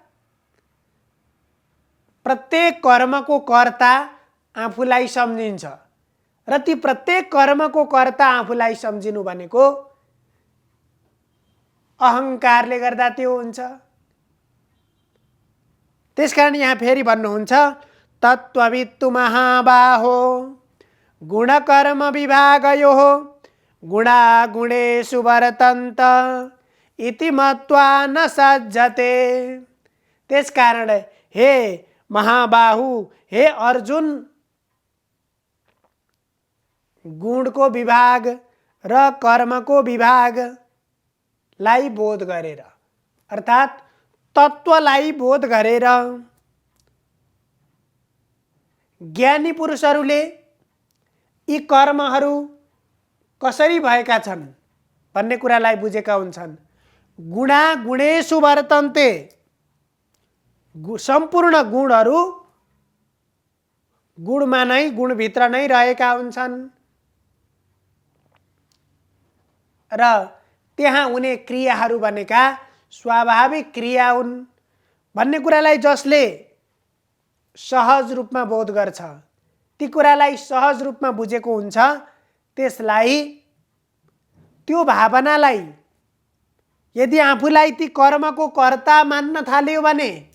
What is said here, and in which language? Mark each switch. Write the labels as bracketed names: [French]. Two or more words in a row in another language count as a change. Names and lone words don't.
[Nepali] प्रत्येक कर्मको कर्ता आफूलाई सम्झिन्छ र ती प्रत्येक कर्मको कर्ता आफूलाई सम्झिनु भनेको अहङ्कारले गर्दा त्यो हुन्छ। त्यसकारण यहाँ फेरि भन्नुहुन्छ [Sanskrit] तत्त्ववित्तु महाबाहो गुणकर्म विभागयोः गुणागुणेषु वर्तन्त इति मत्वा न सज्जते। [Nepali] त्यसकारण हे महाबाहु, हे अर्जुन, गुणको विभाग र कर्मको विभागलाई बोध गरेर, अर्थात् तत्त्वलाई बोध गरेर ज्ञानी पुरुषहरूले यी कर्महरू कसरी भएका छन् भन्ने कुरालाई बुझेका हुन्छन्। [Sanskrit] गुणा गुणेषु वर्तन्ते, [Nepali] सम्पूर्ण गुणहरू गुणमा नै, गुणभित्र नै रहेका हुन्छन् र त्यहाँ हुने क्रियाहरू भनेका स्वाभाविक क्रिया हुन् भन्ने कुरालाई जसले सहज रूपमा बोध गर्छ, ती कुरालाई सहज रूपमा बुझेको हुन्छ, त्यसलाई, त्यो भावनालाई यदि आफूलाई ती कर्मको कर्ता मान्न थाल्यो भने